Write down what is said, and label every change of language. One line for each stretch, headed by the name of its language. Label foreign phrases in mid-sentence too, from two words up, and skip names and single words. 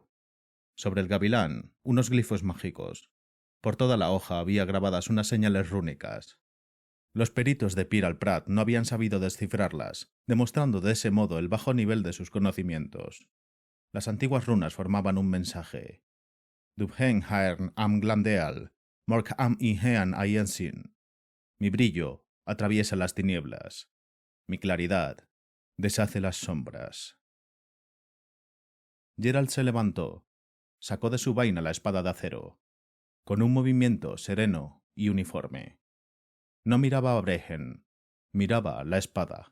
Spanish: Sobre el gavilán, unos glifos mágicos. Por toda la hoja había grabadas unas señales rúnicas. Los peritos de Pir al Prat no habían sabido descifrarlas, demostrando de ese modo el bajo nivel de sus conocimientos. Las antiguas runas formaban un mensaje. Dubhen haern am glandeal, mork am inhean ayensin. Mi brillo atraviesa las tinieblas. Mi claridad deshace las sombras. Geralt se levantó, sacó de su vaina la espada de acero, con un movimiento sereno y uniforme. No miraba a Brehen, miraba la espada.